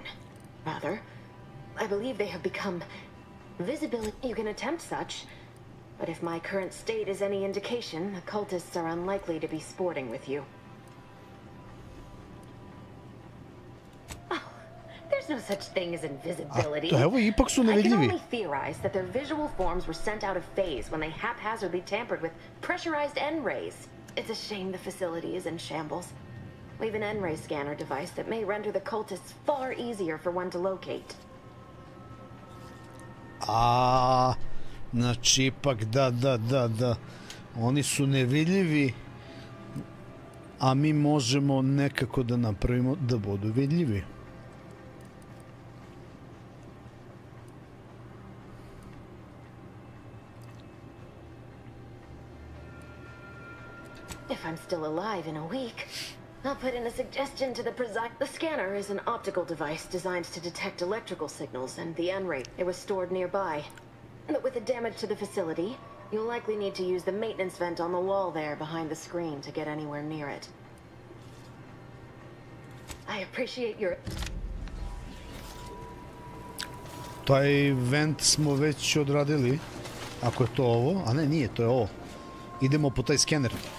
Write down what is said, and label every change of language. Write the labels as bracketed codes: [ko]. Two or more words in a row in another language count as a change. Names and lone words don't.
[en] Rather, I believe they have become visible. You can attempt such, but if my current state is any indication, the cultists are unlikely to be sporting with you. There's no such thing as invisibility. [sr] Evo, ipak su [en] I can [sr] nevidljivi. [en] only theorize that their visual forms were sent out of phase when they haphazardly tampered with pressurized N-rays. It's a shame the facility is in shambles. We have an N-ray scanner device that may render the cultists far easier for one to locate. [sr] Znači ipak da. Oni su nevidljivi, a mi možemo nekako da napravimo da budu vidljivi. [en] If I'm still alive in a week, I'll put in a suggestion to the scanner is an optical device designed to detect electrical signals and the N-ray. It was stored nearby. But with the damage to the facility, you'll likely need to use the maintenance vent on the wall there behind the screen to get anywhere near it. I appreciate your... [sr] Taj vent smo već odradili. Ako je to ovo, a ne, nije, to je ovo. Idemo po taj skener.